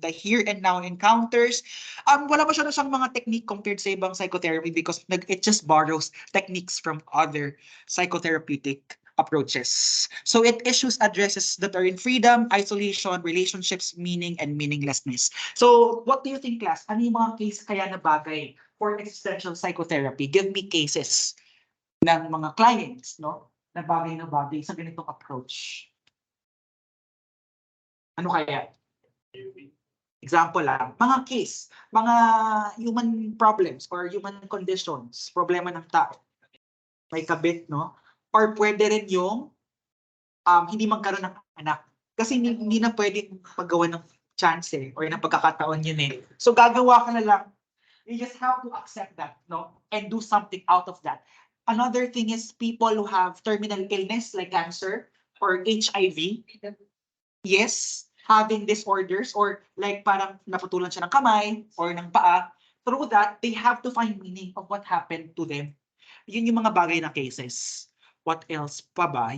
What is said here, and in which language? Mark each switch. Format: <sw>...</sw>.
<en>The here and now encounters,</en> <tl>wala masyado siyang mga technique compared sa ibang</tl> <en>psychotherapy because it just borrows techniques from other psychotherapeutic approaches. So it issues addresses that are in freedom, isolation, relationships, meaning, and meaninglessness. So what do you think, class?</en> <tl>Ano yung mga case kaya na bagay for existential psychotherapy?</tl> <en>Give me cases</en> <tl>ng mga clients,</tl> <en>no?</en> <tl>Na bagay sa ganitong approach. Ano kaya? Example lang, mga case, mga human problems or human conditions, problema ng tao. May kabit, no? Or pwede rin yung hindi magkaroon ng anak. Kasi hindi na pwedeng paggawa ng chance or ng pagkakataon yun eh. So gagawa ka na lang.</tl> <en>You just have to accept that, no? And do something out of that. Another thing is people who have terminal illness like cancer or HIV. Yes, having disorders or like</en> <tl>parang naputulan siya ng kamay or ng paa.</tl> <en>Through that, they have to find meaning of what happened to them.</en> <tl>Yun yung mga bagay na cases.</tl> <en>What else</en> <tl>pa ba?</tl>